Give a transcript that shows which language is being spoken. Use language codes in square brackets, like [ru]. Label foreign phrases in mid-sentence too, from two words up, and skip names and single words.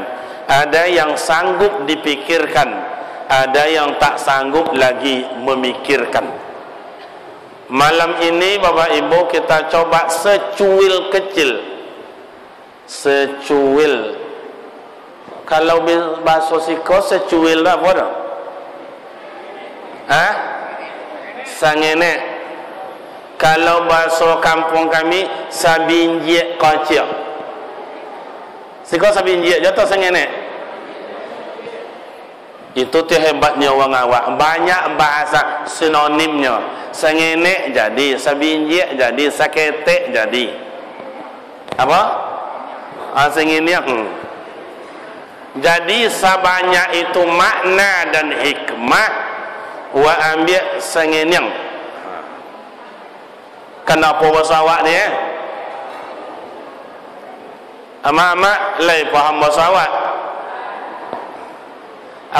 [id] Ada yang sanggup dipikirkan, ada yang tak sanggup lagi memikirkan. Malam ini Bapak Ibu kita coba secuil kecil. [min] Secuil. Kalau bahasa siko secuil lah apa dah? Sangene. Kalau bahasa kampung kami sabinjek kocil. Siko sabinjek jatuh sangene. Itu tu hebatnya orang awak. Banyak bahasa sinonimnya. Sengene jadi, sabinjek jadi, saketek jadi. Apa? Sengene. [id] Jadi sebanyak itu makna dan hikmah wa ambil sengene. [min] Kenapa bahasa awak ni? Ama-ama lai faham bahasa awak.